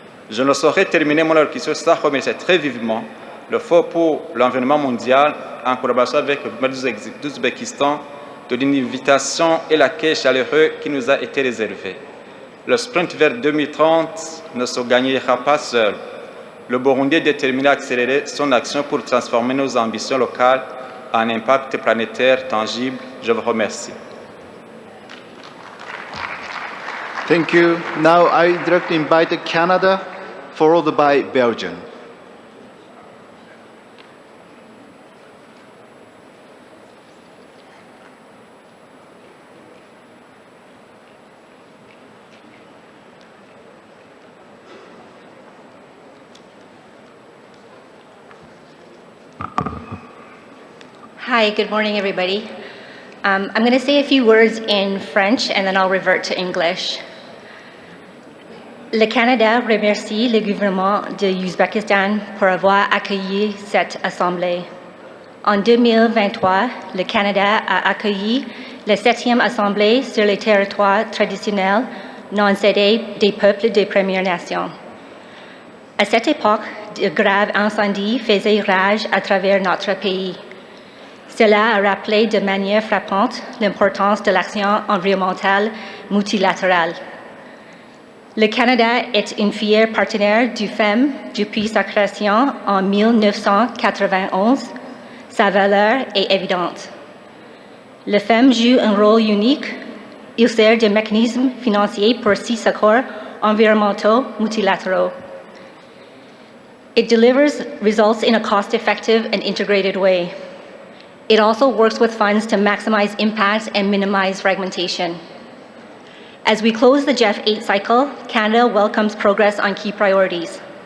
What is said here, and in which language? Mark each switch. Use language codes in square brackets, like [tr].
[fr] Je ne saurais terminer mon allocution sans remercier très vivement le Fonds pour l'environnement mondial en collaboration avec le gouvernement d'Uzbekistan de l'invitation et l'accueil chaleureux qui nous a été réservé. Le sprint vers 2030 ne se gagnera pas seul. Le Burundi est déterminé à accélérer son action pour transformer nos ambitions locales en impact planétaire tangible. Je vous remercie. [en] Thank you. Now I directly invite Canada, followed by Belgium. Hi, good morning, everybody. I'm going to say a few words in French and then I'll revert to English. [fr] Le Canada remercie le gouvernement de l'Uzbekistan pour avoir accueilli cette assemblée. En 2023, le Canada a accueilli la 7e assemblée sur les territoires traditionnels non cédés des peuples des Premières Nations. À cette époque, de graves incendies faisaient rage à travers notre pays. Cela a rappelé de manière frappante l'importance de l'action environnementale multilatérale. Le Canada est un fier partenaire du FEM depuis sa création en 1991. Sa valeur est évidente. Le FEM joue un rôle unique. Il sert de mécanisme financier pour 6 accords environnementaux multilatéraux. [en] It delivers results in a cost-effective and integrated way. It also works with funds to maximize impact and minimize fragmentation. As we close the GEF 8 cycle, Canada welcomes progress on key priorities.